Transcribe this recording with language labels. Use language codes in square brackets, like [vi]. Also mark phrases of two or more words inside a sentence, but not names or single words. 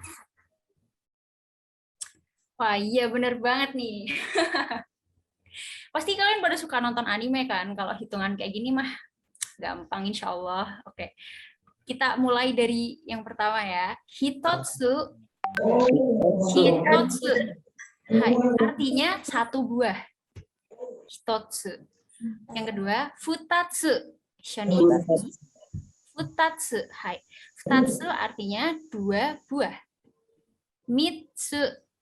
[id] Wah, iya bener banget nih. Pasti kalian pada suka nonton anime kan? Kalau hitungan kayak gini mah gampang insya Allah. Oke. Kita mulai dari yang pertama ya. [ja] Hitotsu. Hitotsu. [id] Hai, artinya 1 buah. Hitotsu. Yang kedua, futatsu. Shoni. Futatsu. Hai. Futatsu artinya 2 buah. Mitsu.